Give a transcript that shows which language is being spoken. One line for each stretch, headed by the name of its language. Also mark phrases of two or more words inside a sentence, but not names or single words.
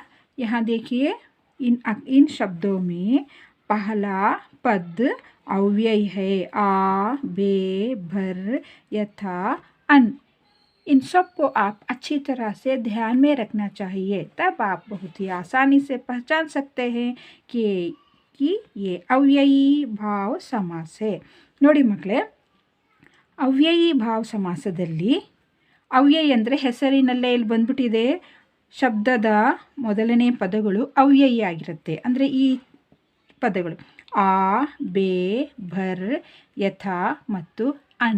Hindi: यहाँ देखिए इन शब्दों में पहला पद अव्यय है. आ, बे, भर, यथा, अन. इन सब को आप अच्छी तरह से ध्यान में रखना चाहिए, तब आप बहुत ही आसानी से पहचान सकते हैं कि ये अव्ययी भाव समास है.
Kannada: ನೋಡಿ ಮಕ್ಕಳೇ, ಅವ್ಯಯೀ ಭಾವ ಸಮಾಸದಲ್ಲಿ ಅವ್ಯಯ ಅಂದರೆ ಹೆಸರಿನಲ್ಲೇ ಇಲ್ಲಿ ಬಂದ್ಬಿಟ್ಟಿದೆ, ಶಬ್ದದ ಮೊದಲನೇ ಪದಗಳು ಅವ್ಯಯಿ ಆಗಿರುತ್ತೆ. ಅಂದರೆ ಈ ಪದಗಳು ಆ, ಬೇ, ಭರ್, ಯಥಾ ಮತ್ತು ಅನ್.